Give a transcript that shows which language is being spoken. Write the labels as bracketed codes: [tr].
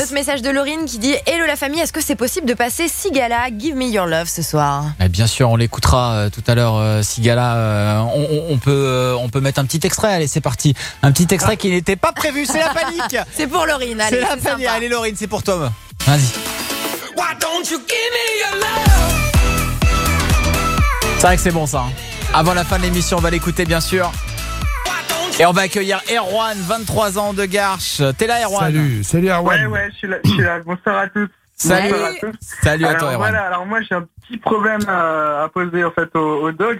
[fr] Un autre message de Laurine qui dit: Hello la famille, est-ce que c'est possible de passer Sigala Give Me Your Love ce soir? Bah, bien sûr, on l'écoutera tout à l'heure. Sigala, on peut mettre un petit extrait. Allez, c'est parti. Un petit extrait qui n'était pas prévu. C'est la panique. C'est pour Laurine. Allez, c'est la panique. Sympa. Allez, Laurine, c'est pour Tom. Vas-y. [en] Why don't you give me your love? [fr] C'est vrai que c'est bon ça. Avant la fin de l'émission, on va l'écouter bien sûr. Et on va accueillir Erwan, 23 ans de Garches. T'es là Erwan? Salut Erwan. Ouais, je suis là. Bonsoir à tous. Salut à toi Erwan. Voilà, alors moi j'ai un petit problème à poser en fait au doc.